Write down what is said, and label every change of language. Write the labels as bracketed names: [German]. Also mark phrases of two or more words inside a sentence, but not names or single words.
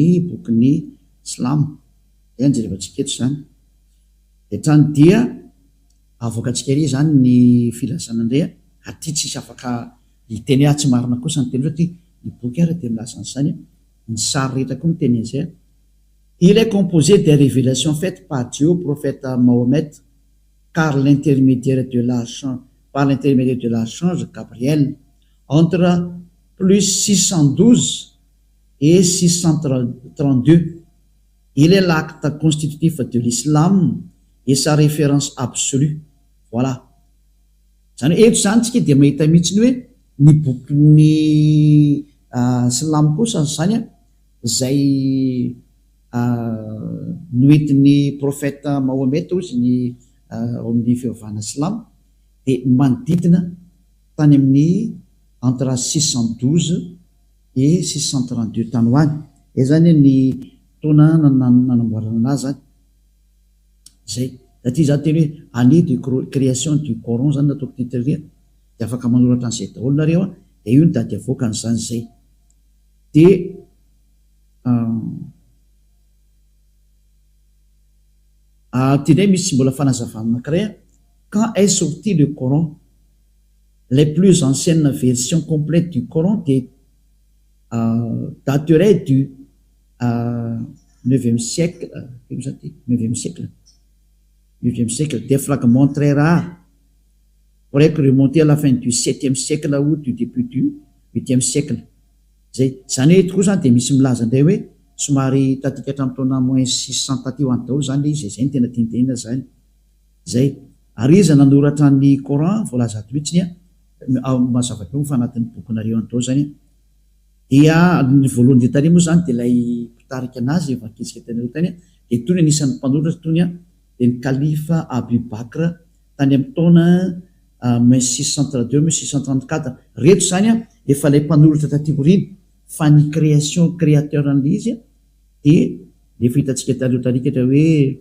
[Malagasy] bokyny Silamo any jerevantsika eto zany etrany dia avoakatsika ery zany ny filazana indray aty tsisy afaka hiteny tsy marina kosa ny teny zao ty ny boky ara dia milaza n'izany ny sary rehetra koa miteny an'izay. [French] Il est composé des révélations faites par Dieu au prophète Mahomet par l'intermédiaire de l'archange Gabriel entre plus 612 et 632. Il est l'acte constitutif de l'islam et sa référence absolue. Voilà. [Malagasy] Zany eto zany tsika dia mahita mihitsiny hoe ny bokyny Silamo kosa zany zay noentin'ny prophète Mahomet ozy ny ao amin'ny fivavahana Silamo dia manodidina tany amin'ny [French] entre 612 et 632 [Malagasy] tany hoany. Zany ny taona nanamboarana azy zany zay aty za teny hoe [French] année de création du Coran [Malagasy] zany nataoko titria dia afaka manoratra an'izay daholo nareo dia io ny dady avoaka an'izany zay dia ty ndray misy mbola fanazavana anankiray [French] quand est sorti le Coran, les plus anciennes versions complètes du Coran dateraient du 9e siècle, 9e siècle. Des fragments très rares pourraient remonter à la fin du 7e siècle ou du début du 8e siècle. [Malagasy] Zany hoe tokoa zany dia misy milaza indray hoe somary tatika hatramin'ny taona moins 600 taty ho any daholo zany izy zay ny tena tiantenina zany zay. Ary izy nanoratra ny Coran voalaza ato mihitsiny mazava teo fa anatin'ny bokinareo any daholo zany dia ny voalohany dia tany moa zany dia ilay mpitarika anazy evankelisika tanareo tany dia tony anisan'ny mpanoratra tony dia ny kalifa Abu Bakr tany amin'ny taona 1632-1634 reto zany efa ilay mpanoratra taty-boriny fa ny créateur an'ilay izy dia efa hitantsika tanareo tarikatra hoe